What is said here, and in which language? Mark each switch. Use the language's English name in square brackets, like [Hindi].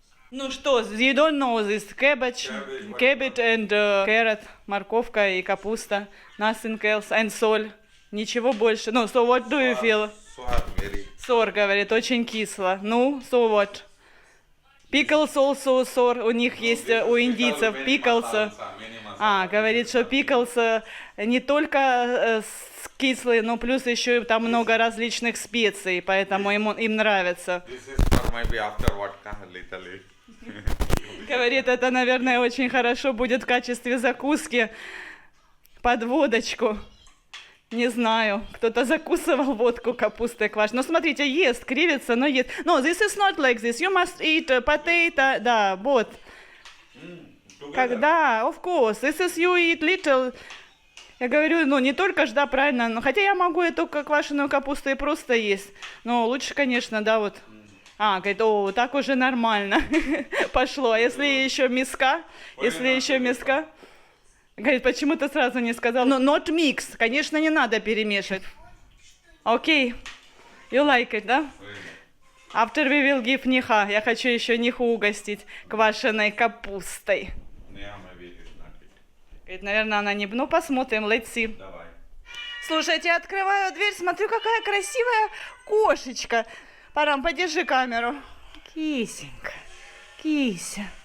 [Russian] Ну что, [English] you don't know this cabbage and carrot, [Russian] морковка и капуста, [English] nothing else, and [Russian] соль, ничего больше. [English] Ну, so what do you feel? Sour, very. [Russian] Сор, говорит, очень кисло. [English] Ну, so what? Pickles also [Russian] сор, у них есть, у индийцев, pickles. Говорит, что pickles не только кислые, но плюс еще там много различных специй, поэтому им нравится. [English] This is for maybe after vodka, little. [Russian] Говорит, это, наверное, очень хорошо будет в качестве закуски под водочку. Не знаю, кто-то закусывал водку капустой квашеной. Но смотрите, ест, кривится, но ест. [English] No, this is not like this. You must eat potato. [Russian] Да, вот. Когда, [English] of course, this is you eat little. [Russian] Я говорю, ну не только ж, да, правильно, но хотя я могу эту квашеную капусту и просто есть. Но лучше, конечно, да, вот. Говорит, о, так уже нормально пошло. А если еще миска? Если еще миска? Говорит, почему ты сразу не сказал? [English] Ну, not mix. [Russian] Конечно, не надо перемешивать. Окей. [English] You like it, да? After we will give Ниха. [Russian] Я хочу еще Ниху угостить квашеной капустой. [English] Yeah, maybe it is not it. [Russian] Говорит, наверное, она не... Ну, посмотрим, [English] let's see. [Russian] Давай. Слушайте, я открываю дверь, смотрю, какая красивая кошечка. Парам, подержи камеру. Кисенька, кися.